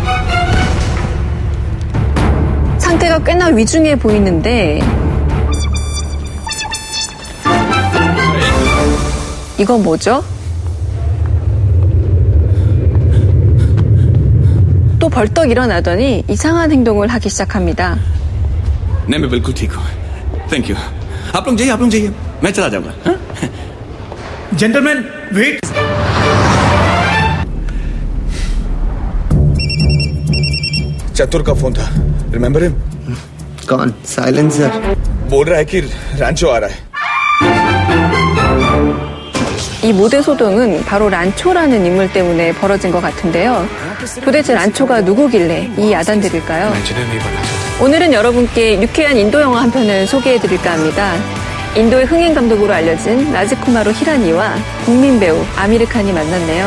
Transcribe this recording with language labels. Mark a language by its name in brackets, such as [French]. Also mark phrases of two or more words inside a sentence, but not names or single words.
[Korean] 상태가 꽤나 위중해 보이는데 이건 뭐죠? 또 벌떡 일어나더니 이상한 행동을 하기 시작합니다. [Hindi] नहीं मैं बिल्कुल ठीक हूँ [English] thank you [Hindi] आप लोग जाइए मैं चला जाऊंगा [English] Gentleman wait [Hindi] चतुर का फोन था [English] remember him [Hindi] कौन साइलेंसर बोल रहा है कि रांचो आ रहा है [Korean] 이 모든 소동은 바로 란초라는 인물 때문에 벌어진 것 같은데요. 도대체 란초가 누구길래 이 야단들일까요? 오늘은 여러분께 유쾌한 인도 영화 한 편을 소개해드릴까 합니다. 인도의 흥행 감독으로 알려진 라지쿠마로 히라니와 국민 배우 아미르 칸이 만났네요.